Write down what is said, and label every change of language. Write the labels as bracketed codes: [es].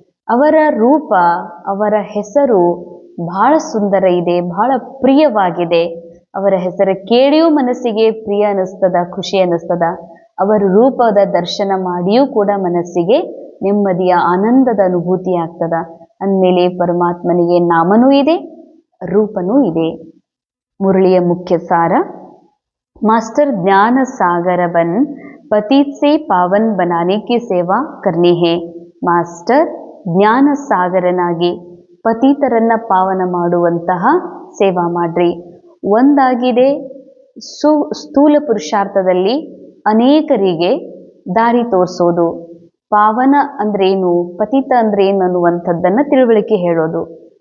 [kn] ಅವರ ರೂಪ, ಅವರ ಹೆಸರು ಬಹಳ ಸುಂದರ ಇದೆ, ಬಹಳ ಪ್ರಿಯವಾಗಿದೆ. ಅವರ ಹೆಸರು ಕೇಳಿಯೂ ಮನಸ್ಸಿಗೆ ಪ್ರಿಯ ಅನಿಸ್ತದ, ಖುಷಿ ಅನಿಸ್ತದ. ಅವರ ರೂಪದ ದರ್ಶನ ಮಾಡಿಯೂ ಕೂಡ ಮನಸ್ಸಿಗೆ ನೆಮ್ಮದಿಯ ಆನಂದದ ಅನುಭೂತಿ ಆಗ್ತದ. ಅಂದಮೇಲೆ ಪರಮಾತ್ಮನಿಗೆ ನಾಮನೂ ಇದೆ, ರೂಪನೂ ಇದೆ. ಮುರಳಿಯ ಮುಖ್ಯ ಸಾರ, [hi] ಮಾಸ್ಟರ್ ज्ञान सागर बन पतित से पावन बनाने की सेवा करनी है. [kn] ಮಾಸ್ಟರ್ ಜ್ಞಾನ ಸಾಗರನಾಗಿ ಪತಿತರನ್ನ ಪಾವನ ಮಾಡುವಂತಹ ಸೇವಾ ಮಾಡ್ರಿ. ಒಂದಾಗಿದೆ ಸ್ಥೂಲ ಪುರುಷಾರ್ಥದಲ್ಲಿ ಅನೇಕರಿಗೆ ದಾರಿ ತೋರಿಸೋದು. ಪಾವನ ಅಂದ್ರೇನು, ಪತಿತ ಅಂದ್ರೇನು ಅನ್ನುವಂಥದ್ದನ್ನು ತಿಳುವಳಿಕೆ ಹೇಳೋದು.